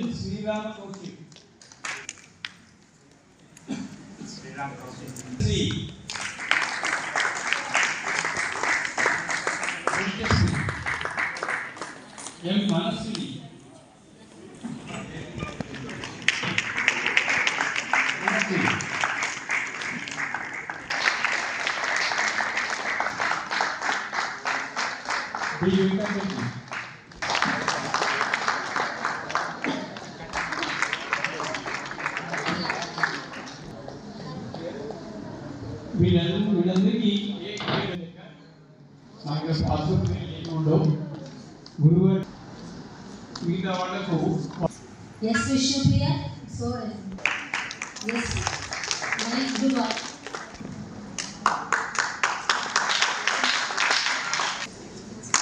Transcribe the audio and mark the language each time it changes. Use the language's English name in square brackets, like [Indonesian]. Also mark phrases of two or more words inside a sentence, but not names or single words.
[Telugu] Sriram Kaushik Sri M. Manasvi B. Venkatreddy వీళ్ళందరికీ నాకు పాస్పోర్ట్ ఉండవు గురువు మిగతా వాళ్ళకు [English] Yes, Vishnupriya. So, yes, nice, good work.